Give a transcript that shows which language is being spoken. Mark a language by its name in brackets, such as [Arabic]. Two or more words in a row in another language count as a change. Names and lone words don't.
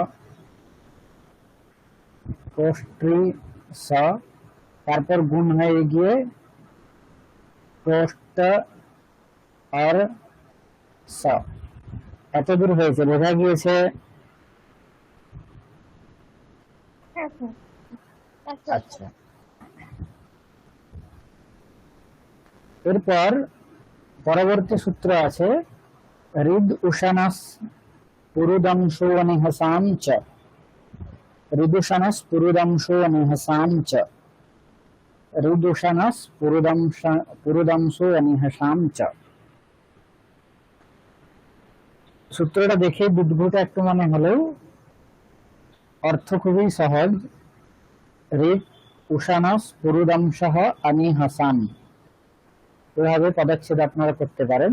[Bangla] ক্রোষ্টি স, তারপর গুণ হয়ে গিয়ে ক্রোষ্ট আর স, এতদূর হয়েছে, বোঝা গিয়েছে। আচ্ছা, এরপর পরবর্তী সূত্র আছে [Sanskrit] হৃদ উশানাস পুরুদংশো নিহসাম চ, হৃদুশানাস পুরুদংশো নিহসাম চ, হৃদুশানাস পুরুদংশো নিহসাম চ। [Bangla] সূত্রটা দেখে বুদ্ভুত একটু মনে হলেও অর্থ খুবই সহজ। [Sanskrit] হৃদ উশানাস পুরুদংশঃ অনিহসাম, [Bangla] এভাবে পদচ্ছেদ আপনারা করতে পারেন।